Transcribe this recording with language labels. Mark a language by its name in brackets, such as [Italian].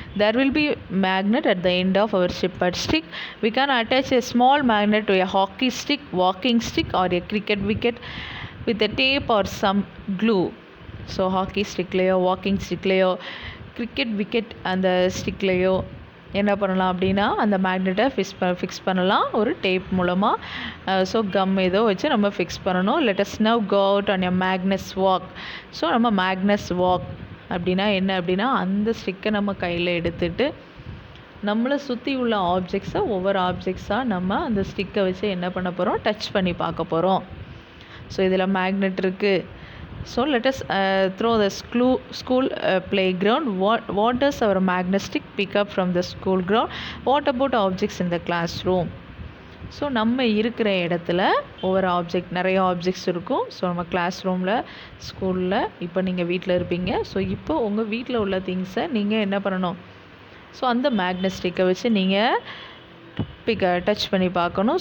[English] There will be magnet at the end of our shepherd stick. We can attach a small magnet to a hockey stick, walking stick or a cricket wicket with a tape or some glue. [Tamil] So hockey stickலையோ, walking ஸ்டிக்லையோ, cricket wicket அந்த ஸ்டிக்லையோ என்ன பண்ணலாம் அப்படின்னா அந்த மேக்னெட்டை fix பண்ணலாம் ஒரு tape மூலமாக. So come ஏதோ வச்சு நம்ம ஃபிக்ஸ் பண்ணணும். [English] Let us now go out on a magnus walk. [Tamil] So நம்ம மேக்னஸ் வாக் அப்படின்னா என்ன அப்படின்னா, அந்த ஸ்டிக்கை நம்ம கையில் எடுத்துகிட்டு நம்மளை சுற்றி உள்ள ஆப்ஜெக்ட்ஸை, ஒவ்வொரு ஆப்ஜெக்ட்ஸாக நம்ம அந்த ஸ்டிக்கை வச்சு என்ன பண்ண போகிறோம், டச் பண்ணி பார்க்க போகிறோம். ஸோ இதில் மேக்னெட் இருக்குது. [English] So let us throw the school playground. What does our magnet stick pick up from the school ground? What about objects in the classroom? [Tamil] So நம்ம இருக்கிற இடத்துல ஒவ்வொரு ஆப்ஜெக்ட், நிறைய ஆப்ஜெக்ட்ஸ் இருக்கும். ஸோ நம்ம கிளாஸ் ரூமில், ஸ்கூலில், இப்போ நீங்கள் வீட்டில் இருப்பீங்க. ஸோ இப்போ உங்கள் வீட்டில் உள்ள திங்ஸை நீங்கள் என்ன பண்ணணும், ஸோ அந்த மேக்னெட் ஸ்டிக்கை வச்சு நீங்கள் டச் பண்ணி பார்க்கணும்.